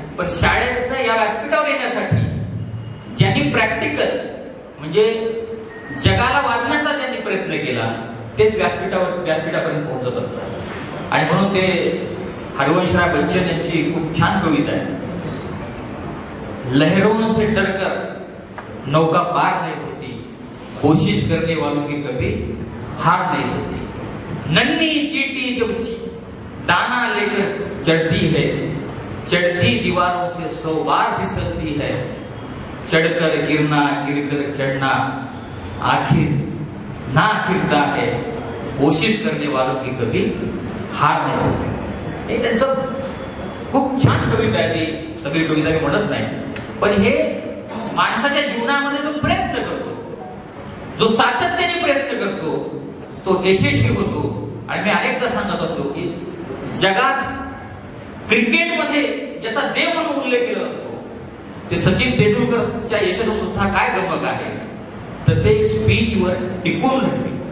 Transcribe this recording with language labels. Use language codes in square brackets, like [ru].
[mr] पण शाळेतनं या व्यासपीठावर येण्यासाठी ज्यांनी प्रॅक्टिकल म्हणजे जगाला वाचण्याचा ज्यांनी प्रयत्न केला तेच व्यासपीठापर्यंत पोहोचत असतात. आणि म्हणून ते हरिवंशराय बच्चन यांची खूप छान कविता आहे, [hi] लहरों से डरकर नौका पार नहीं होती, कोशिश करने वालों की कभी हार नहीं होती. नन्ही चींटी जब दाना लेकर चढ़ती है, चढ़ती दीवारों से 100 बार फिसलती है, चढ़कर गिरना गिरकर चढ़ना आखिर ना आखिरता है, कोशिश करने वालों की कभी हार नहीं होती. [mr] हे त्यांचं खूप छान कविता आहे. ती सगळी कविता मी म्हणत नाही, पण हे माणसाच्या जीवनामध्ये जो प्रयत्न करतो, जो सातत्याने प्रयत्न करतो तो यशस्वी होतो. आणि मी अनेकदा सांगत असतो की जगात क्रिकेटमध्ये ज्याचा देव म्हणून उल्लेख केला जातो ते सचिन तेंडुलकरच्या यशाचं सुद्धा काय गमक आहे तर ते स्पीचवर टिकून राहिले.